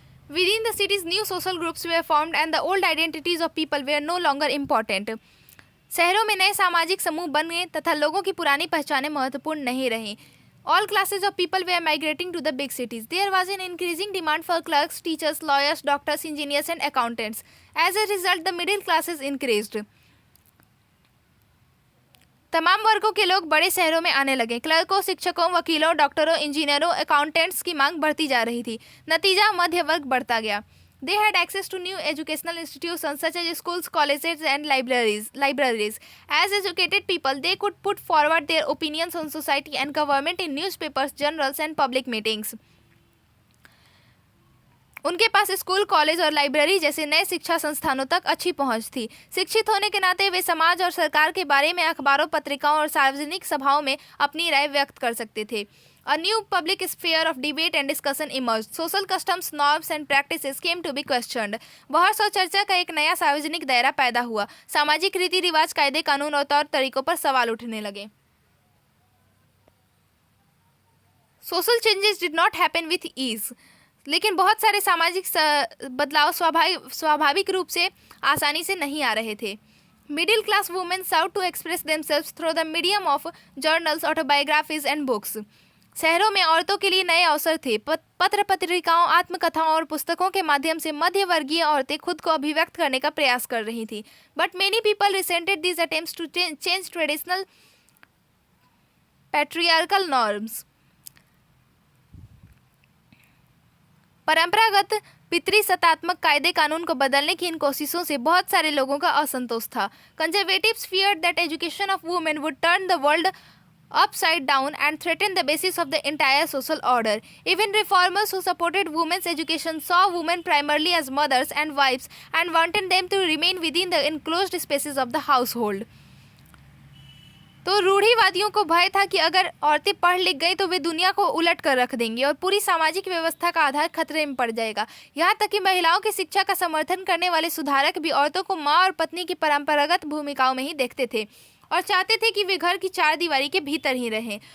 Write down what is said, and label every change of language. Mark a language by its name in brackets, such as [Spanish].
[English] Within the cities, new social groups were formed and the old identities of people were no longer important. [Hindi] शहरों में नए सामाजिक समूह बन गए तथा लोगों की पुरानी पहचानें महत्वपूर्ण नहीं रहीं। [English] All classes of people were migrating to the big cities. There was an increasing demand for clerks, teachers, lawyers, doctors, engineers, and accountants. As a result, the middle classes increased. [Hindi] तमाम वर्गों के लोग बड़े शहरों में आने लगे। क्लर्कों, शिक्षकों, वकीलों, डॉक्टरों, इंजीनियरों, अकाउंटेंट्स की मांग बढ़ती जा रही थी। नतीजा, मध्य वर्ग बढ़ता गया। [English] They had access to new educational institutions such as schools, colleges, and libraries. As educated people, they could put forward their opinions on society and government in newspapers, journals, and public meetings. [Hindi] उनके पास school, college और library जैसे नए शिक्षा संस्थानों तक अच्छी पहुंच थी। शिक्षित होने के नाते वे समाज और सरकार के बारे में अखबारों, पत्रिकाओं और सार्वजनिक सभाओं में अपनी राय व्यक्त कर सकते थे। [English] A new public sphere of debate and discussion emerged. Social customs, norms and practices came to be questioned. [Hindi] बहस और चर्चा का एक नया सार्वजनिक दायरा पैदा हुआ। सामाजिक रीति रिवाज, कायदे कानून और तौर तरीकों पर सवाल उठने लगे। [English] Social changes did not happen with ease. [Hindi] लेकिन बहुत सारे सामाजिक बदलाव स्वाभाविक रूप से आसानी से नहीं आ रहे थे। [English] Middle class women sought to express themselves through the medium of journals, autobiographies and books. [Hindi] शहरों में औरतों के लिए नए अवसर थे। पत्र पत्रिकाओं, आत्मकथाओं और पुस्तकों के माध्यम से मध्य वर्गीय औरतें खुद को अभिव्यक्त करने का प्रयास कर रही थी। [English] But many people resented these attempts to change traditional patriarchal norms. [Hindi] परंपरागत पितृसत्तात्मक कायदे कानून को बदलने की इन कोशिशों से बहुत सारे लोगों का असंतोष था। [English] Conservatives feared that education of women would turn the world upside down and threaten the basis of the entire social order. Even reformers who supported women's education saw women primarily as mothers and wives and wanted them to remain within the enclosed spaces of the household. [Hindi] तो रूढ़िवादियों को भय था कि अगर औरतें पढ़ लिख गई तो वे दुनिया को उलट कर रख देंगी और पूरी सामाजिक व्यवस्था का आधार खतरे में पड़ जाएगा। यहाँ तक कि महिलाओं की शिक्षा का समर्थन करने वाले सुधारक भी औरतों को माँ और पत्नी की परंपरागत भूमिकाओं में ही देखते थे और चाहते थे कि वे घर की चार दीवारी के भीतर ही रहें।